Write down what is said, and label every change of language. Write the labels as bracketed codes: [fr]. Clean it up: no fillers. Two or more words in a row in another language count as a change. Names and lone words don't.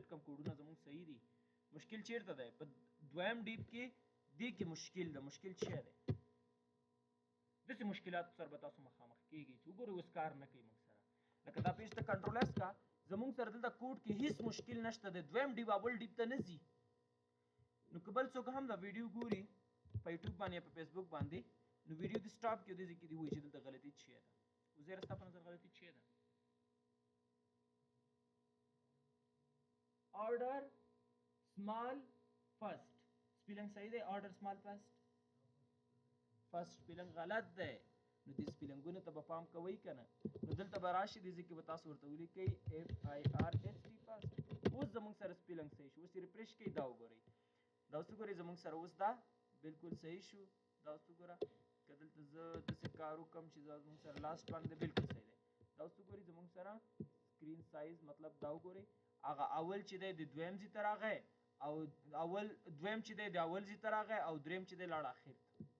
[ps] کم کوډونه زموږ صحیح دي مشکل چیرته دی په دویم ډیپ کې دې کې مشکل ده مشکل څه دی داسې مشکلاتو سره به تاسو مخامخ کېږئ چې وګورئ اوس کار نه کوي موږ سره لکه دا پیج ته [en] control S [ps] کا زموږ سره دلته کوډ کې هیڅ مشکل نشته دی دویم ډیپ اول ډیپ ته نه ځي نو که بل څوک هم دا ویډیو ګوري په یوټیوب باندې یا په فیسبوک باندې نو ویډیو دې سټاپ کړي دې کې دې وایي چې دلته غلطي څه ده وزیر ستا په نظر غلطي څه ده [en] order small first spelling [ps] صحیح دی [en] order small first spelling [ps] غلط دی نو دې سپیلنګونو ته به پام کوئ که نه نو دلته به راشي دې ځای کې به تاسو ورته ولیکئ [en] FIRST first [ps] اوس زموږ سره سپیلنګ صحیح شو اوس یې ریفریش کړئ دا وګورئ دا اوس وګورئ زموږ سره اوس دا بالکل صحیح شو دا اوس وګوره که دلته زه داسې کار وکړم چې زموږ سره لاست باندې بالکل صحیح دی دا اوس وګورئ زموږ سره [en] screen size [ps] مطلب دا وګورئ هغه اول چې دی د دویم ځای ته راغی او دویم چې دی د اول ځای ته راغی او دریم چې دی لاړ اخر ته